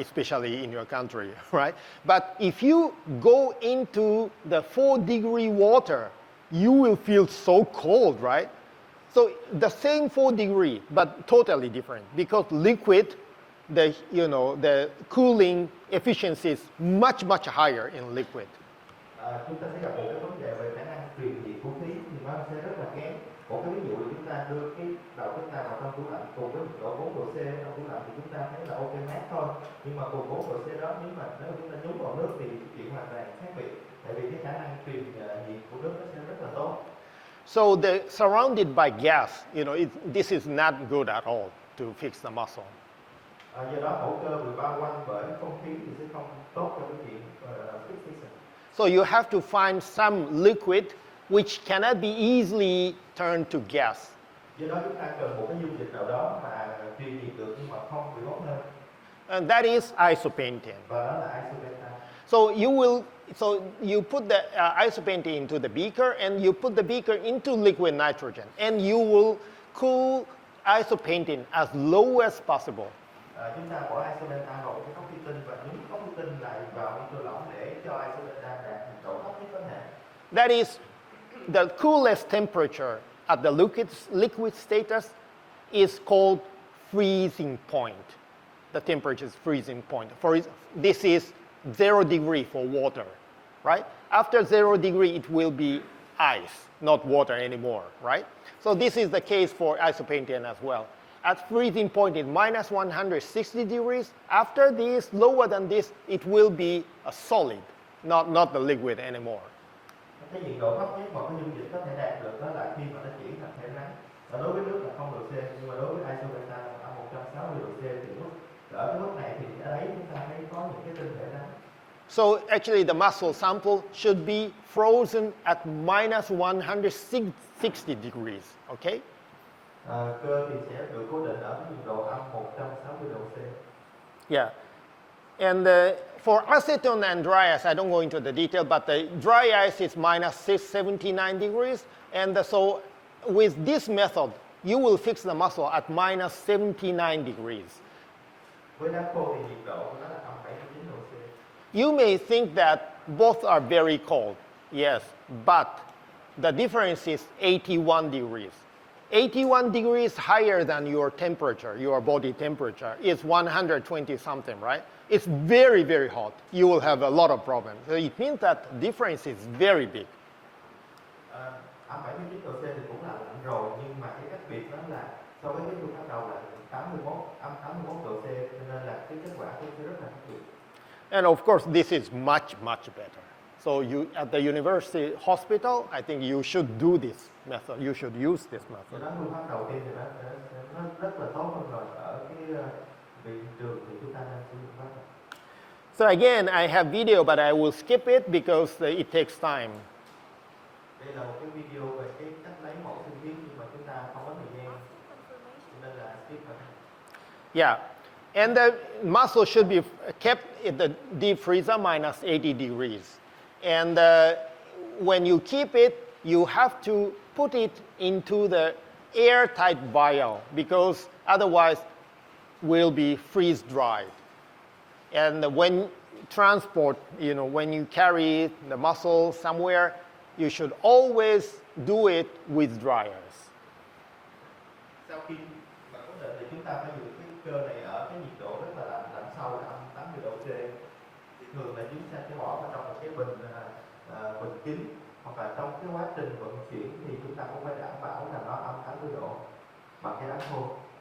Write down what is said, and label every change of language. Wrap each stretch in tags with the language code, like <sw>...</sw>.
<en>Especially in your country, right? But if you go into the 4-degree water, you will feel so cold, right? So the same 4 degree, but totally different, because liquid, the cooling efficiency is much, much higher in liquid.</en> <vi>Chúng ta sẽ gặp một cái vấn đề về khả năng truyền nhiệt của khí thì nó sẽ rất là kém. Một cái ví dụ là chúng ta đưa cái đầu chúng ta vào trong tủ lạnh cùng với nhiệt độ 4 độ C trong tủ lạnh thì chúng ta thấy là ok mát thôi. Nhưng mà cùng 4 độ C đó nếu chúng ta nhúng vào nước thì chuyện hoàn toàn khác biệt. Tại vì cái khả năng truyền nhiệt của nước nó sẽ rất là tốt.</vi> <en>So the surrounded by gas, this is not good at all to fix the muscle.</en> <vi>Do đó mẫu cơ bị bao quanh bởi không khí thì sẽ không tốt cho cái chuyện fixation.</vi> <en>So you have to find some liquid which cannot be easily turned to gas.</en> <vi>Do đó chúng ta cần một cái dung dịch nào đó mà truyền nhiệt được nhưng mà không bị bốc hơi.</vi> <en>And that is isopentane.</en> <vi>Và đó là isopentane.</vi> <en>So you put the isopentane into the beaker, and you put the beaker into liquid nitrogen, and you will cool isopentane as low as possible.</en> <vi>Chúng ta bỏ isopentane vào cái cốc thủy tinh và nhúng cốc thủy tinh lại vào nitơ lỏng để cho isopentane đạt nhiệt độ thấp nhất có thể.</vi> <en>That is the coolest temperature at the liquid status is called freezing point. The temperature is freezing point. This is 0 degree for water, right? After 0 degree, it will be ice, not water anymore, right? So this is the case for isopentane as well. At freezing point is minus 160 degrees. After this, lower than this, it will be a solid, not the liquid anymore.</en> <vi>Cái nhiệt độ thấp nhất mà cái dung dịch có thể đạt được đó là khi mà nó chuyển thành thể rắn. Và đối với nước là 0 độ C, nhưng mà đối với isopentane là 160 độ C thì ở cái mức này thì ở đấy chúng ta thấy có những cái tinh thể rắn.</vi> <en>So actually the muscle sample should be frozen at minus 160 degrees, okay?</en> <vi>Cơ thì sẽ được cố định ở cái nhiệt độ âm 160 độ C.</vi> <en>Yeah. And for acetone and dry ice, I don't go into the detail, but the dry ice is minus 679 degrees. And so with this method, you will fix the muscle at minus 79 degrees.</en> <vi>Với đá khô thì nhiệt độ của nó là âm 79 độ C.</vi> <en>You may think that both are very cold. Yes, but the difference is 81 degrees. 81 degrees higher than your temperature, your body temperature, is 120 something, right? It's very, very hot. You will have a lot of problems. So it means that difference is very big.</en> <vi>Âm 79 độ C thì cũng là lạnh rồi, nhưng mà cái cách biệt đó là so với cái phương pháp đầu là âm 81 độ C, cho nên là cái kết quả cũng sẽ rất là khác biệt.</vi> <en>And of course, this is much, much better. So you, at the university hospital, I think you should do this method. You should use this method.</en> <vi>Cho đó phương pháp đầu tiên thì nó rất là tốt hơn rồi. Ở cái viện trường thì chúng ta nên sử dụng pháp này.</vi> <en>So again, I have video, but I will skip it because it takes time.</en> <vi>Đây là một cái video về cái cách lấy mẫu sinh thiết nhưng mà chúng ta không có thời gian cho nên là skip rồi.</vi> <en>Yeah, and the muscle should be kept in the deep freezer minus 80 degrees. And when you keep it, you have to put it into the airtight vial because otherwise will be freeze dried. And when transport, when you carry the muscle somewhere, you should always do it with dryers.</en> <vi>Sau khi mà cố định thì chúng ta phải giữ cái cơ này ở cái nhiệt độ rất là lạnh sâu là âm 80 độ C. Thì thường là chúng ta sẽ bỏ vào trong một cái bình kín, hoặc là trong cái quá trình vận chuyển thì chúng ta cũng phải đảm bảo là nó âm 80 độ bằng cái đá khô.</vi>